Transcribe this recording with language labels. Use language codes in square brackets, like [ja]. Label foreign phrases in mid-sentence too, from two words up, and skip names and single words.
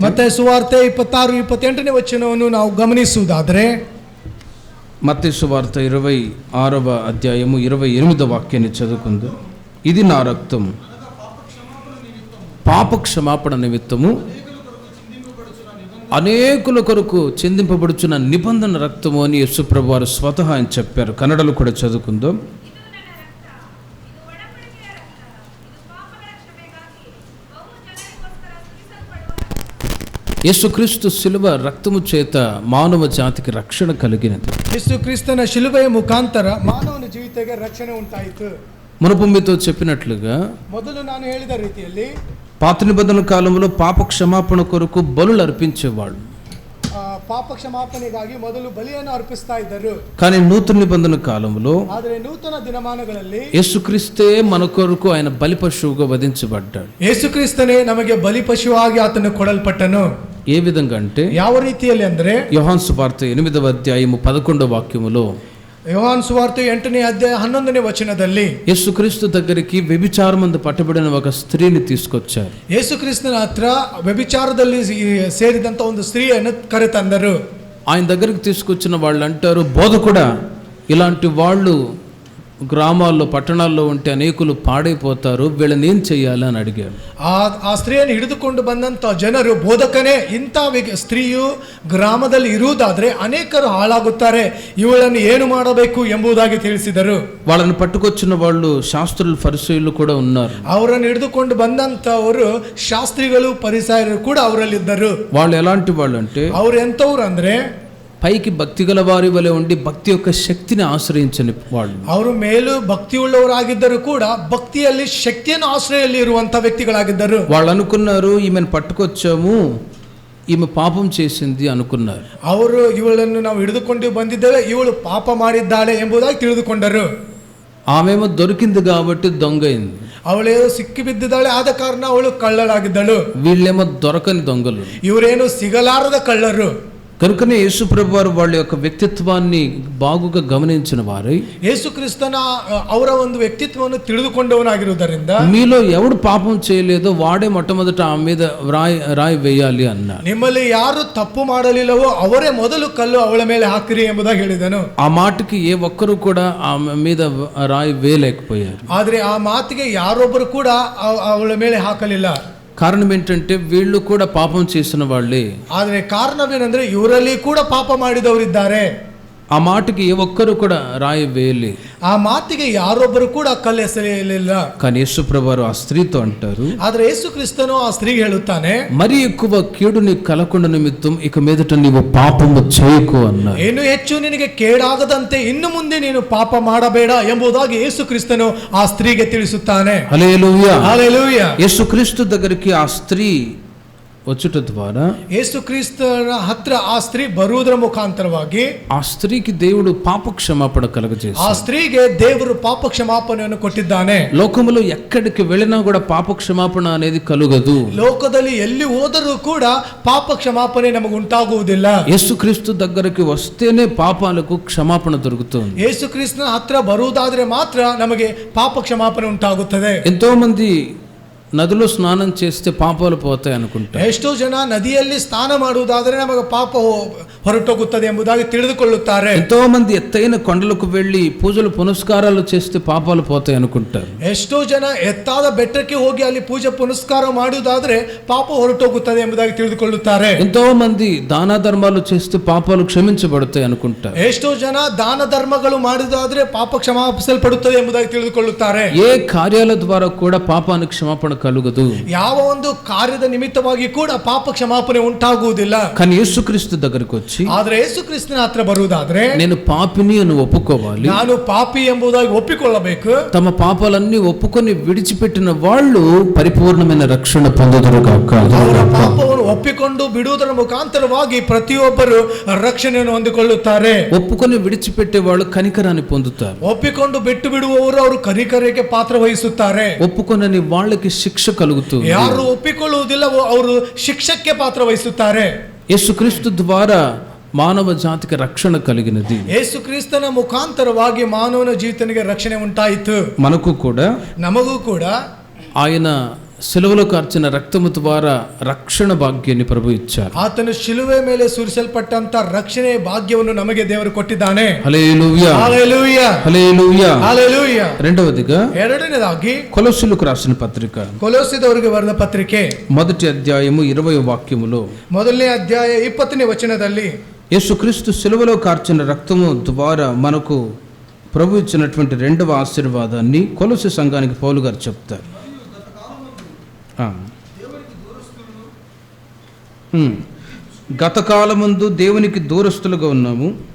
[kn] ಮತ್ತಾಯ ಸುವಾರ್ತೆ 26-28ನೇ ವಚನವನ್ನು ನಾವು ಗಮನಿಸುವುದಾದರೆ [te] మత్తయి సువార్త 26వ అధ్యాయము 28వ వాక్యాన్ని చదువుకుందాం. ఇది నా రక్తం పాప క్షమాపణ నిమిత్తము అనేకుల కొరకు చిందింపబడుచున్న నిబంధన రక్తము అని యేసు ప్రభు వారు స్వతహా అని చెప్పారు. కన్నడలో కూడా చదువుకుందాం. యేసుక్రీస్తు శిలువ రక్తము చేత మానవ జాతికి రక్షణ కలిగినది. [kn] ಯೇಸುಕ್ರಿಸ್ತನ ಶಿಲುಬೆಯ ಮುಖಾಂತರ ಮಾನವನ ಜೀವಿತಕ್ಕೆ ರಕ್ಷಣೆ ಉಂಟಾಯಿತು. [te] మునుపు మీతో చెప్పినట్లుగా [kn] ಮೊದಲು ನಾನು ಹೇಳಿದ ರೀತಿಯಲ್ಲಿ [te] పాత నిబంధన కాలంలో పాప క్షమాపణ కొరకు బలులు అర్పించేవాళ్ళు. [kn] ಪಾಪ ಕ್ಷಮಾಪಣೆಗಾಗಿ ಮೊದಲು ಬಲಿಯನ್ನು ಅರ್ಪಿಸ್ತಾ ಇದ್ದರು. [te] కానీ నూతన నిబంధన కాలంలో [kn] ಆದರೆ ನೂತನ ದಿನಮಾನಗಳಲ್ಲಿ [te] యేసుక్రీస్తే మన కొరకు ఆయన బలి పశువుగా వధించబడ్డాడు. [kn] ಯೇಸುಕ್ರಿಸ್ತನೇ ನಮಗೆ ಬಲಿ ಪಶುವಾಗಿ ಆತನು ಕೊಡಲ್ಪಟ್ಟನು. [te] ఏ విధంగా అంటే [kn] ಯಾವ ರೀತಿಯಲ್ಲಿ ಅಂದ್ರೆ [te] యోహాను సువార్త 8వ అధ్యాయము 11వ వాక్యములో [kn] యోహాను సువార్త 8ನೇ ಅಧ್ಯಾಯ 11ನೇ ವಚನದಲ್ಲಿ [te] యేసుక్రీస్తు దగ్గరికి వ్యభిచారమందు పట్టబడిన ఒక స్త్రీని తీసుకొచ్చారు. [kn] ಯೇಸುಕ್ರಿಸ್ತನ ಹತ್ರ ವ್ಯಭಿಚಾರದಲ್ಲಿ ಸೇರಿದಂತ ಒಂದು ಸ್ತ್ರೀಯನ್ನು ಕರೆತಂದರು. [te] ఆయన దగ్గరికి తీసుకొచ్చిన వాళ్ళు అంటారు, బోధకుడా, ఇలాంటి వాళ్ళు గ్రామాల్లో పట్టణాల్లో ఉంటే అనేకులు పాడైపోతారు, వీళ్ళని ఏం చెయ్యాలి అని అడిగారు. [kn] ಆ ಸ್ತ್ರೀಯನ್ನು ಹಿಡಿದುಕೊಂಡು ಬಂದಂತ ಜನರು, ಬೋಧಕನೇ, ಇಂಥ ಸ್ತ್ರೀಯು ಗ್ರಾಮದಲ್ಲಿ ಇರುವುದಾದ್ರೆ ಅನೇಕರು ಹಾಳಾಗುತ್ತಾರೆ, ಇವಳನ್ನು ಏನು ಮಾಡಬೇಕು ಎಂಬುದಾಗಿ ತಿಳಿಸಿದರು. [te] వాళ్ళని పట్టుకొచ్చిన వాళ్ళు శాస్త్రులు ఫరిసీయులు కూడా ఉన్నారు. [kn] ಅವರನ್ನು ಹಿಡಿದುಕೊಂಡು ಬಂದಂತವರು ಶಾಸ್ತ್ರಿಗಳು ಪರಿಸಯರು ಕೂಡ ಅವರಲ್ಲಿದ್ದರು. [te] వాళ్ళు ఎలాంటి వాళ్ళు అంటే [kn] ಅವರು ಎಂತವ್ರು ಅಂದ್ರೆ [te] పైకి భక్తి గల వారి వలె ఉండి భక్తి యొక్క శక్తిని ఆశ్రయించని వాళ్ళు. [kn] ಅವರು ಮೇಲೂ ಭಕ್ತಿಯುಳ್ಳವರಾಗಿದ್ದರು ಕೂಡ ಭಕ್ತಿಯಲ್ಲಿ ಶಕ್ತಿಯನ್ನು ಆಶ್ರಯಲ್ಲಿ ಇರುವಂತ ವ್ಯಕ್ತಿಗಳಾಗಿದ್ದರು. [te] వాళ్ళు అనుకున్నారు, ఈమెను పట్టుకొచ్చాము, ఈమె పాపం చేసింది అనుకున్నారు. [kn] ಅವರು ಇವಳನ್ನು ನಾವು ಹಿಡಿದುಕೊಂಡು ಬಂದಿದ್ದೇವೆ, ಇವಳು ಪಾಪ ಮಾಡಿದ್ದಾಳೆ ಎಂಬುದಾಗಿ ತಿಳಿದುಕೊಂಡರು. [te] ఆమెమో దొరికింది కాబట్టి దొంగైంది. [kn] ಅವಳೇನೋ ಸಿಕ್ಕಿ ಬಿದ್ದಿದ್ದಾಳೆ, ಆದ ಕಾರಣ ಅವಳು ಕಳ್ಳಳಾಗಿದ್ದಳು. [te] వీళ్ళేమో దొరకని దొంగలు. [kn] ಇವರೇನು ಸಿಗಲಾರದ ಕಳ್ಳರು. [te] కనుకనే యేసుప్రభు వారు వాళ్ళ యొక్క వ్యక్తిత్వాన్ని బాగుగా గమనించిన వారై [kn] ಯೇಸುಕ್ರಿಸ್ತನ ಅವರ ಒಂದು ವ್ಯಕ್ತಿತ್ವವನ್ನು ತಿಳಿದುಕೊಂಡವನಾಗಿರುವುದರಿಂದ [te] మీలో ఎవడు పాపం చేయలేదో వాడే మొట్టమొదట ఆ మీద రాయి వేయాలి అన్నారు. [kn] ನಿಮ್ಮಲ್ಲಿ ಯಾರು ತಪ್ಪು ಮಾಡಲಿಲ್ಲವೋ ಅವರೇ ಮೊದಲು ಕಲ್ಲು ಅವಳ ಮೇಲೆ ಹಾಕಿರಿ ಎಂಬುದಾಗಿ ಹೇಳಿದನು. [te] ఆ మాటకి ఏ ఒక్కరు కూడా ఆమె మీద రాయి వేయలేకపోయారు. [kn] ಆದ್ರೆ ಆ ಮಾತಿಗೆ ಯಾರೊಬ್ಬರು ಕೂಡ ಅವಳ ಮೇಲೆ ಹಾಕಲಿಲ್ಲ. [te] కారణం ఏంటంటే వీళ్ళు కూడా పాపం చేసిన వాళ్ళే. [kn] ಆದ್ರೆ ಕಾರಣವೇನೆಂದ್ರೆ ಇವರಲ್ಲಿ ಕೂಡ ಪಾಪ ಮಾಡಿದವರಿದ್ದಾರೆ. [te] ఆ మాటకి ఏ ఒక్కరు కూడా రాయి వేయలే. [kn] ಆ ಮಾತಿಗೆ ಯಾರೊಬ್ಬರು ಕೂಡ ಕಲ್ಲು ಎಸೆಯಲಿಲ್ಲ. [te] కానీ యేసుప్రభు వారు ఆ స్త్రీతో అంటారు, [kn] ಆದ್ರೆ ಯೇಸು ಕ್ರಿಸ್ತನು ಆ ಸ್ತ್ರೀಗೆ ಹೇಳುತ್ತಾನೆ, [te] మరి ఎక్కువ కీడు నీకు కలగకుండా నిమిత్తం ఇక మీదట నీవు పాపము చేయకు అన్నారు. [kn] ಇನ್ನು ಹೆಚ್ಚು ನಿನಗೆ ಕೇಡಾಗದಂತೆ ಇನ್ನು ಮುಂದೆ ನೀನು ಪಾಪ ಮಾಡಬೇಡ ಎಂಬುದಾಗಿ ಯೇಸು ಕ್ರಿಸ್ತನು ಆ ಸ್ತ್ರೀಗೆ ತಿಳಿಸುತ್ತಾನೆ. [te] హల్లెలూయా. హల్లెలూయా. యేసుక్రీస్తు దగ్గరికి ఆ స్త్రీ వచ్చుట ద్వారా [kn] ಯೇಸು ಕ್ರಿಸ್ತನ ಹತ್ರ ಆ ಸ್ತ್ರೀ ಬರುವುದರ ಮುಖಾಂತರವಾಗಿ [te] ఆ స్త్రీకి దేవుడు పాప క్షమాపణ కలుగజేశాడు. [kn] ಆ ಸ್ತ್ರೀಗೆ ದೇವರು ಪಾಪ ಕ್ಷಮಾಪಣೆಯನ್ನು ಕೊಟ್ಟಿದ್ದಾನೆ. [te] లోకములో ఎక్కడికి వెళ్ళినా కూడా పాప క్షమాపణ అనేది కలుగదు. [kn] ಲೋಕದಲ್ಲಿ ಎಲ್ಲಿ ಹೋದರೂ ಕೂಡ ಪಾಪ ಕ್ಷಮಾಪಣೆ ನಮಗೆ ಉಂಟಾಗುವುದಿಲ್ಲ. [te] యేసుక్రీస్తు దగ్గరికి వస్తేనే పాపాలకు క్షమాపణ దొరుకుతుంది. [kn] ಯೇಸು ಕ್ರಿಸ್ತನ ಹತ್ರ ಬರುವುದಾದ್ರೆ ಮಾತ್ರ ನಮಗೆ ಪಾಪ ಕ್ಷಮಾಪಣೆ ಉಂಟಾಗುತ್ತದೆ. [te] ఎంతో మంది నదిలో స్నానం చేస్తే పాపాలు పోతాయి అనుకుంటారు. [kn] ಎಷ್ಟೋ ಜನ ನದಿಯಲ್ಲಿ ಸ್ನಾನ ಮಾಡುವುದಾದರೆ ನಮಗೆ ಪಾಪ ಹೊರಟೋಗುತ್ತದೆ ಎಂಬುದಾಗಿ ತಿಳಿದುಕೊಳ್ಳುತ್ತಾರೆ. [te] ఎంతో మంది ఎత్తైన కొండలకు వెళ్ళి పూజలు పునస్కారాలు చేస్తే పాపాలు పోతాయి అనుకుంటారు. [kn] ಎಷ್ಟೋ ಜನ ಎತ್ತಾದ ಬೆಟ್ಟಕ್ಕೆ ಹೋಗಿ ಅಲ್ಲಿ ಪೂಜೆ ಪುನಸ್ಕಾರ ಮಾಡುವುದಾದ್ರೆ ಪಾಪ ಹೊರಟೋಗುತ್ತದೆ ಎಂಬುದಾಗಿ ತಿಳಿದುಕೊಳ್ಳುತ್ತಾರೆ. [te] ఎంతో మంది దాన ధర్మాలు చేస్తే పాపాలు క్షమించబడతాయి అనుకుంటారు. [kn] ಎಷ್ಟೋ ಜನ ದಾನ ಧರ್ಮಗಳು ಮಾಡಿದಾದ್ರೆ ಪಾಪ ಕ್ಷಮಾಪಿಸಲ್ಪಡುತ್ತದೆ ಎಂಬುದಾಗಿ ತಿಳಿದುಕೊಳ್ಳುತ್ತಾರೆ. [te] ఏ కార్యాల ద్వారా కూడా పాపానికి క్షమాపణ కలుగదు. [kn] ಯಾವ ಒಂದು ಕಾರ್ಯದ ನಿಮಿತ್ತವಾಗಿ ಕೂಡ ಪಾಪ ಕ್ಷಮಾಪಣೆ ಉಂಟಾಗುವುದಿಲ್ಲ. [te] కానీ యేసుక్రీస్తు దగ్గరికి వచ్చి [kn] ಆದ್ರೆ ಯೇಸು ಕ್ರಿಸ್ತನ ಹತ್ರ ಬರುವುದಾದ್ರೆ [te] నేను పాపిని అని ఒప్పుకోవాలి. [kn] ನಾನು ಪಾಪಿ ಎಂಬುದಾಗಿ ಒಪ್ಪಿಕೊಳ್ಳಬೇಕು. [te] తమ పాపాలన్నీ ఒప్పుకొని విడిచిపెట్టిన వాళ్ళు పరిపూర్ణమైన రక్షణ పొందుదురుగాక. [kn] ಅವರ ಪಾಪವನ್ನು ಒಪ್ಪಿಕೊಂಡು ಬಿಡುವುದರ ಮುಖಾಂತರವಾಗಿ ಪ್ರತಿಯೊಬ್ಬರು ರಕ್ಷಣೆಯನ್ನು ಹೊಂದಿಕೊಳ್ಳುತ್ತಾರೆ. [te] ఒప్పుకొని విడిచిపెట్టే వాళ్ళు కనికరాన్ని పొందుతారు. [kn] ಒಪ್ಪಿಕೊಂಡು ಬಿಟ್ಟು ಬಿಡುವವರು ಅವರು ಕನಿಕರಕ್ಕೆ ಪಾತ್ರ ವಹಿಸುತ್ತಾರೆ. [te] ఒప్పుకొనని వాళ్ళకి శిక్ష కలుగుతుంది. [kn] ಯಾರು ಒಪ್ಪಿಕೊಳ್ಳುವುದಿಲ್ಲವೋ ಅವರು ಶಿಕ್ಷಕ್ಕೆ ಪಾತ್ರ ವಹಿಸುತ್ತಾರೆ. [te] యేసుక్రీస్తు ద్వారా మానవ జాతికి రక్షణ కలిగినది. [kn] ಯೇಸು ಕ್ರಿಸ್ತನ ಮುಖಾಂತರವಾಗಿ ಮಾನವನ ಜೀವಿತನಿಗೆ ರಕ್ಷಣೆ ಉಂಟಾಯಿತು. [te] మనకు కూడా [kn] ನಮಗೂ ಕೂಡ [te] ఆయన సిలువలో కార్చిన రక్తము ద్వారా రక్షణ భాగ్యాన్ని ప్రభు ఇచ్చారు. [kn] ಆತನು ಶಿಲುವೆ ಮೇಲೆ ಸುರಿಸಲ್ಪಟ್ಟಂತ ರಕ್ಷಣೆ ಭಾಗ್ಯವನ್ನು ನಮಗೆ ದೇವರು ಕೊಟ್ಟಿದ್ದಾನೆ. [te] హల్లెలూయా. హల్లెలూయా. హల్లెలూయా. హల్లెలూయా. రెండవదిగా [kn] ಎರಡನೇದಾಗಿ [te] కొలొస్సీయులకు రాసిన పత్రిక [kn] ಕೊಲೊಸ್ಸೆದವರಿಗೆ ಬರೆದ ಪತ್ರಿಕೆ [te] మొదటి అధ్యాయము 20వ వాక్యములో [kn] ಮೊದಲನೇ ಅಧ್ಯಾಯ 20ನೇ ವಚನದಲ್ಲಿ [te] యేసుక్రీస్తు సిలువలో కార్చిన రక్తము ద్వారా మనకు ప్రభు ఇచ్చినటువంటి రెండవ ఆశీర్వాదాన్ని కొలొస్సీ సంఘానికి పౌలు గారు చెప్తారు. గతకాలమందు దేవునికి దూరస్తులుగా ఉన్నాము.